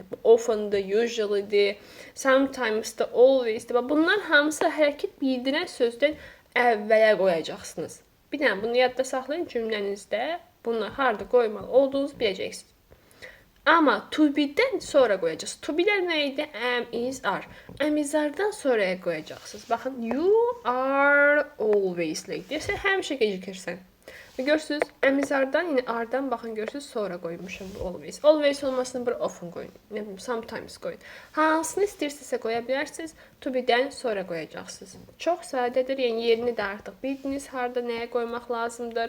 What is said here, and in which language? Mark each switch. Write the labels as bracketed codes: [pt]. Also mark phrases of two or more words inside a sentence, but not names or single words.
[az] Bu often-dır, usually-dir, sometimes-dır, always-dir. Bunlar hamısı hərəkət bildirən sözdən əvvələ qoyacaqsınız. Bir dənə bunu yadda saxlayın cümlənizdə. Bunu harada qoymalı olduğunuzu biləcəksiniz. Amma [en] to be- [az] dən sonra qoyacaqsınız. [en] To be- [az] lər nə idi? [en] Am, is, are. Am, is-are- [az] dan sonraya qoyacaqsınız. Baxın, [en] you are always late. [az] Deyirsən, həmişə gecikirsən. Görürsünüz, əmizardan, yəni ardan baxın görürsünüz, sonra qoymuşam bu always. Always olmasını bura often qoyun. Nə bilim, sometimes qoyun. Hansını istəyirsinizsə qoya bilərsiniz. [en] To be- [az] dən sonra qoyacaqsınız. Çox sadədir, yəni yerini də artıq bildiniz, harda nəyə qoymaq lazımdır.